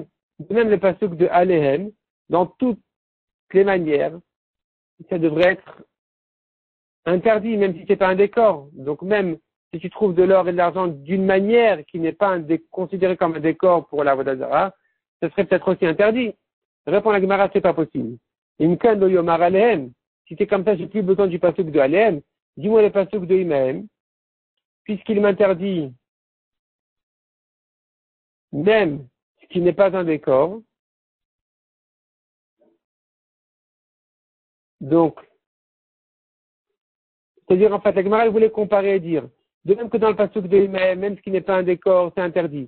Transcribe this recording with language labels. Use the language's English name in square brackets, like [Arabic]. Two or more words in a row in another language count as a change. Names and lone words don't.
[French] De même le pasuk de Alehem, dans toutes les manières, ça devrait être interdit, même si c'est pas un décor. Donc même si tu trouves de l'or et de l'argent d'une manière qui n'est pas considérée comme un décor pour la Vodazara, ce serait peut-être aussi interdit. Répond la Gemara, c'est pas possible. [Hebrew] אם כן לא יאמר עליהם. [French] Si c'est comme ça, j'ai plus besoin du pasuk de Alehem. Dis-moi le pasuk de Imahem. Puisqu'il m'interdit même ce qui n'est pas un décor. Donc, c'est-à-dire, en fait, la Gemara, elle voulait comparer et dire, de même que dans le pasuk de Imahem, même ce qui n'est pas un décor, c'est interdit.